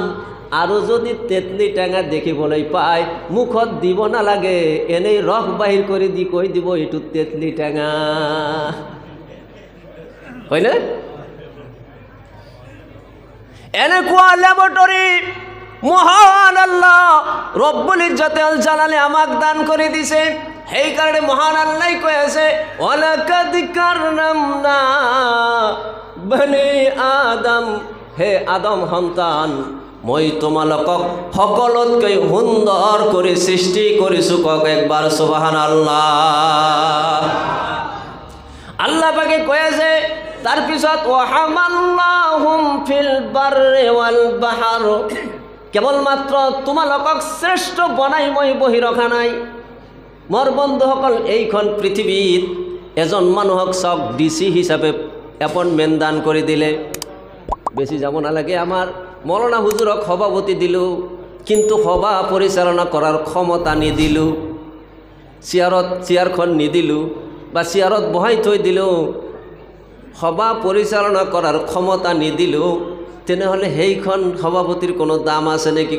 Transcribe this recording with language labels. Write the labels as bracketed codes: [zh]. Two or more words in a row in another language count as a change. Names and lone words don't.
[as] আৰু যদি তেতলি টেঙা দেখিবলৈ পায় মুখত দিব নালাগে, এনেই ৰস বাহিৰ কৰি দি কৈ দিব এইটো তেতলি টেঙা, হয়নে? এনেকুৱা লেবৰেটৰী মহান আল্লাহ রব্বুল ইজ্জতুল জালালে আমাক দান করে দিছে। সেই কারণে মহান আল্লাহ কৈ আছে [ar] ولقد كرمنا بني آدم, [as] হে আদম সন্তান মই তোমালোকক সকলোতকৈ সুন্দৰ কৰি সৃষ্টি কৰিছোঁ। কক একবাৰ সুবহানাল্লাহ। আল্লাহ পাকে কৈ আছে তার পিছত [ar] وحملناهم في البر والبحر, [as] কেবলমাত্র তোমালোকক শ্রেষ্ঠ বনাই মই বহি ৰখা নাই। মোৰ বন্ধুসকল, এইখন পৃথিৱীত এজন মানুহক চাওক ডিসি হিচাপে এপইণ্টমেণ্ট দান কৰি দিলে, বেছি যাব নালাগে। আমাৰ মৌলানা হুজুৰক সভাপতি দিলোঁ, কিন্তু সভা পৰিচালনা কৰাৰ ক্ষমতা নিদিলো, চেয়াৰখন নিদিলো বা চেয়াৰত বহাই থৈ দিলোঁ, সভা পৰিচালনা কৰাৰ ক্ষমতা নিদিলো, তেনেহ'লে সেইখন সভাপতিৰ কোনো দাম আছে নেকি?